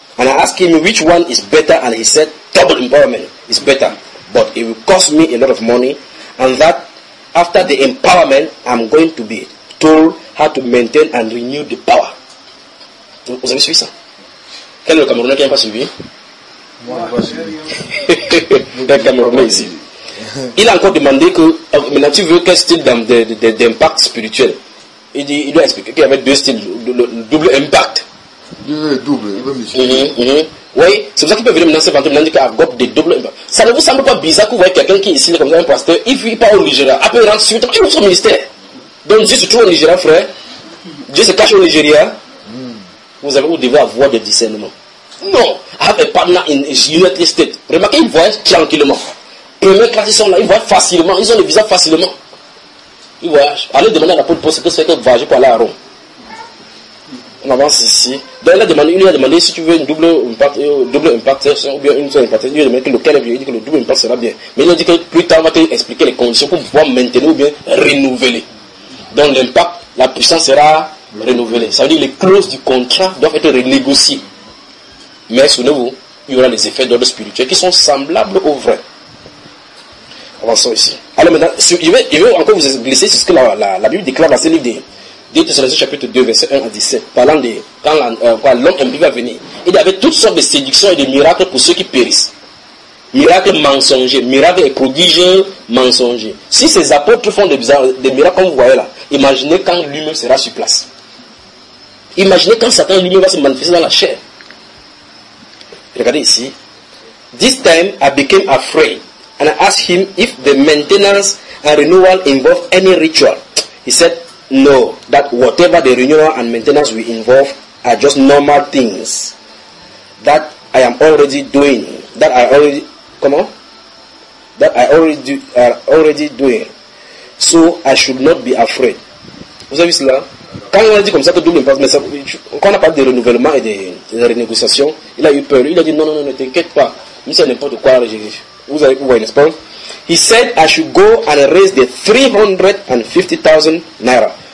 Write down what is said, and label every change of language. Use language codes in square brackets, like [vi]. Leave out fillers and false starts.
[en] And I asked him which one is better, and he said, double empowerment is better. But it will cost me a lot of money, and that after the empowerment, I'm going to be told how to maintain and renew the power. [fr] Vous avez suivi ça? Quel est le Camerounais qui n'a pas suivi? Moi, le Camerounais ici. Il a encore demandé que, maintenant tu veux quel style d'impact spirituel? Il doit expliquer qu'il y avait deux styles, le double impact. Double, il veut m'expliquer. Oui, c'est pour ça qu'il peut venir maintenant se vanter, maintenant qu'il a un groupe de double impact. Ça ne vous semble pas bizarre que vous voyez quelqu'un qui est ici, comme ça, un pasteur, il vit pas au Nigeria, après il rentre sur le temps, il est au ministère. Donc Dieu se trouve au Nigeria, frère. Dieu se cache au Nigeria. Vous devez avoir des discernements. Non, [en] I have a partner in the United States. [fr] Remarquez, ils voyagent tranquillement. Premier classe, ils sont là, ils voyagent facilement, ils ont le visa facilement. Ils voyagent. Allez demander à l'apôtre Paul ce que c'est que voyager pour aller à Rome. On avance ici. Donc il a demandé si tu veux une double impact ou bien une seule impact. Il a demandé que lequel est bien. Il dit que le double impact sera bien. Mais il a dit que plus tard, on va te expliquer les conditions pour pouvoir maintenir ou bien renouveler. Donc l'impact, la puissance sera renouvelée. Ça veut dire que les clauses du contrat doivent être renégociées. Mais souvenez-vous, il y aura les effets d'ordre spirituel qui sont semblables aux vrais. Avançons ici. Alors maintenant, je vais encore vous glisser sur ce que la Bible déclare dans ce livre des. Dites sur le chapitre 2, verset 1 à 17, parlant de quand l'homme impie va venir. Il y avait toutes sortes de séductions et de miracles pour ceux qui périssent. Miracles mensongers, miracles et prodiges mensongers. Si ces apôtres font des miracles comme vous voyez là, imaginez quand lui-même sera sur place. Imaginez quand Satan lui-même va se manifester dans la chair. Regardez ici. [en] This time I became afraid and I asked him if the maintenance and renewal involved any ritual. He said no, that whatever the renewal and maintenance will involve are just normal things that I am already doing. That I already do. So I should not be afraid. [fr] Vous savez cela? Quand il a dit comme ça que double impasse, mais quand on a parlé de renouvellement et de renégociation, il a eu peur. Il a dit non, ne t'inquiète pas. Mais c'est n'importe quoi. Vous allez pouvoir, n'est-ce pas? [en] He said I should go and raise the 350,000 naira.